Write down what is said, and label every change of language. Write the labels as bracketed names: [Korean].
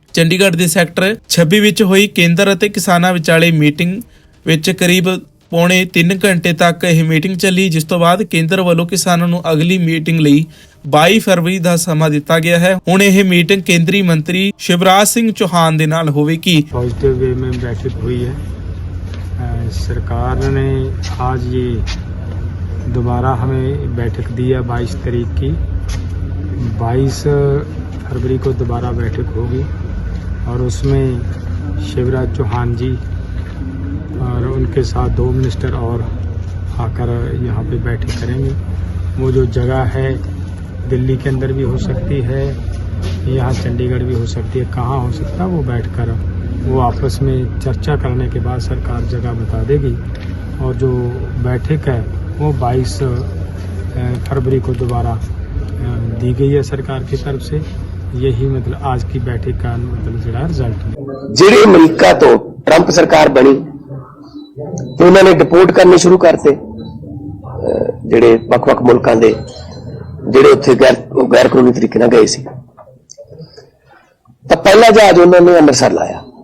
[Punjabi] ਚੰਡੀਗੜ੍ਹ ਦੇ ਸੈਕਟਰ 26 ਵਿੱਚ ਹੋਈ ਕੇਂਦਰ ਅਤੇ ਕਿਸਾਨਾਂ ਵਿਚਾਲੇ ਮੀਟਿੰਗ ਵਿੱਚ ਕਰੀਬ ਪੌਣੇ 3 ਘੰਟੇ ਤੱਕ ਇਹ ਮੀਟਿੰਗ ਚੱਲੀ, ਜਿਸ ਤੋਂ ਬਾਅਦ ਕੇਂਦਰ ਵੱਲੋਂ ਕਿਸਾਨਾਂ ਨੂੰ ਅਗਲੀ ਮੀਟਿੰਗ ਲਈ 22 ਫਰਵਰੀ ਦਾ ਸਮਾਂ ਦਿੱਤਾ ਗਿਆ ਹੈ। ਹੁਣ ਇਹ ਮੀਟਿੰਗ ਕੇਂਦਰੀ ਮੰਤਰੀ शिवराज सिंह चौहान ਦੇ ਨਾਲ ਹੋਵੇਗੀ। [Hindi] पॉजिटिव वे में बैठक हुई है। सरकार ने आज ये दोबारा हमें बैठक दी है 22 तारीख की। 22 फरवरी को दोबारा बैठक होगी और उसमें शिवराज चौहान जी और उनके साथ 2 मिनिस्टर और आकर यहाँ पे बैठक करेंगे। वो जो जगह है दिल्ली के अंदर भी हो सकती है, यहाँ चंडीगढ़ भी हो सकती है, कहाँ हो सकता है वो बैठकर वो आपस में चर्चा करने के बाद सरकार जगह बता देगी। और जो बैठक है वो 22 फरवरी को दोबारा दी गई है सरकार की तरफ से। यही मतलब आज की बैठक का मतलब जरा रिजल्ट है। [Punjabi] ਜਿਹੜੇ ਅਮਰੀਕਾ ਤੋਂ ਟਰੰਪ ਸਰਕਾਰ ਬਣੀ ਤੇ ਉਹਨਾਂ ਨੇ ਡਿਪੋਰਟ ਕਰਨੇ ਸ਼ੁਰੂ ਕਰਤੇ ਜਿਹੜੇ ਵੱਖ-ਵੱਖ ਮੁਲਕਾਂ ਦੇ ਜਿਹੜੇ ਉੱਥੇ ਗੈਰ ਕਾਨੂੰਨੀ ਤਰੀਕੇ ਨਾਲ ਗਏ ਸੀ। ਤਾਂ ਪਹਿਲਾ ਜਹਾਜ਼ ਉਹਨਾਂ ਨੇ ਅੰਮ੍ਰਿਤਸਰ ਲਾਇਆ।